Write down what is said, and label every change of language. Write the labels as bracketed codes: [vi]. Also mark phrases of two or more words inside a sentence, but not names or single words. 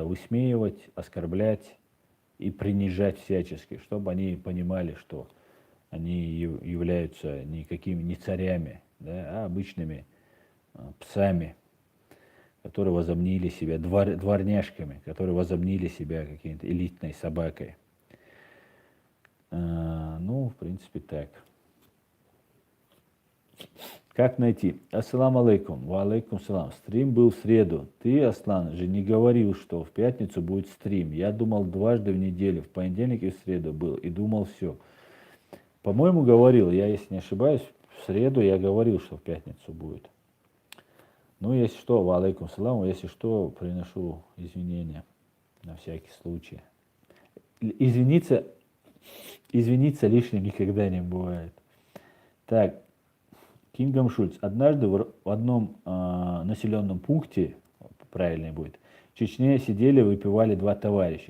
[ru] высмеивать, оскорблять и принижать всячески, чтобы они понимали, что они являются никакими не царями, да, а обычными псами, которые возомнили себя дворняжками, которые возомнили себя какой-то элитной собакой. Ну, в принципе, так. Как найти? [ar] السلام عليكم. وعليكم السلام. [ru] Стрим был в среду. Ты, Аслан, же не говорил, что в пятницу будет стрим. Я думал дважды в неделю. В понедельник и в среду был. И думал все. По-моему, говорил. Я, если не ошибаюсь, в среду я говорил, что в пятницу будет. Ну, если что, [ar] وعليكم السلام. [ru] Если что, приношу извинения. На всякий случай. Извиниться лишним никогда не бывает. Так. Кингом Шульц. Однажды в одном населенном пункте, правильно будет, в Чечне сидели, выпивали два товарища.